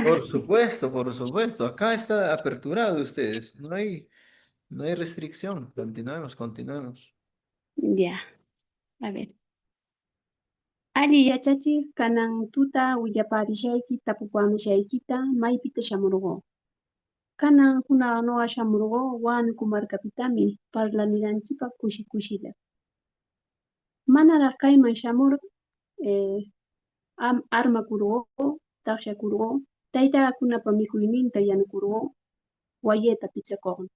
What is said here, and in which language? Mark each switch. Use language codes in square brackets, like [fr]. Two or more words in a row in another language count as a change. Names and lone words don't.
[es] Por supuesto, por supuesto. Acá está aperturado ustedes. No hay restricción. Continuemos. Ya, a ver. [qu] Ali yachachi kanan tuta willaparishaykita tapupamushaykita maypita shamurqu. Kanan hunaqnuqa shamurqu Huánuco markapitami parlaniranchikpaq kushilla. Manaraq kayman shamurqa eh, armakurqu, taqshakurqu, taytaakunapa mikhuyninta yanukurqu, wayeta pichakuqmi.